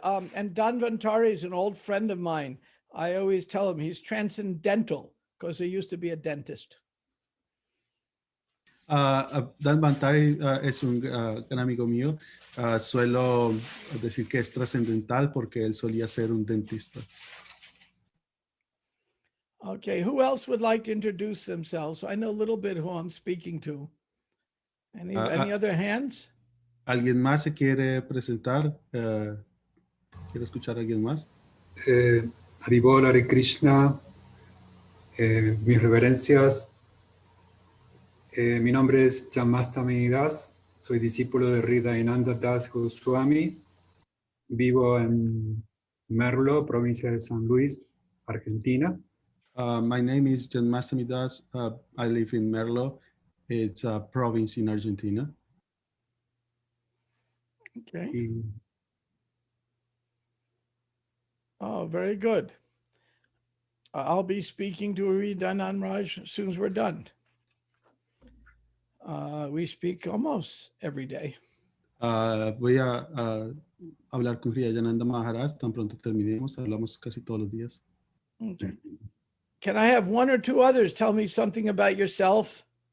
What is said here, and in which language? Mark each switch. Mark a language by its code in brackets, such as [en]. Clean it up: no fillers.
[en] And Dhanvantari is an old friend of mine. I always tell him he's transcendental because he used to be a dentist. [es] Dhanvantari es un gran amigo mío. Suelo decir que es trascendental porque él solía ser un dentista. [en] Okay, who else would like to introduce themselves? I know a little bit who I'm speaking to. Any other hands? [es] ¿Alguien más se quiere presentar? ¿Quiere escuchar a alguien más? Haribol, Hare Krishna, mis reverencias. Mi nombre es Janmastami Das, soy discípulo de Hridayananda Das Goswami. Vivo en Merlo, provincia de San Luis, Argentina. [en] My name is John Masamidas. I live in Merlo. It's a province in Argentina. Okay. [es] Y [en] Oh, very good. I'll be speaking to Hridayanand Raj as soon as we're done. We speak almost every day. [es] Voy a hablar con Hridayananda Maharaj. Tan pronto terminemos, hablamos casi todos los días. [en] Okay. Can I have one or two others tell me something about yourself?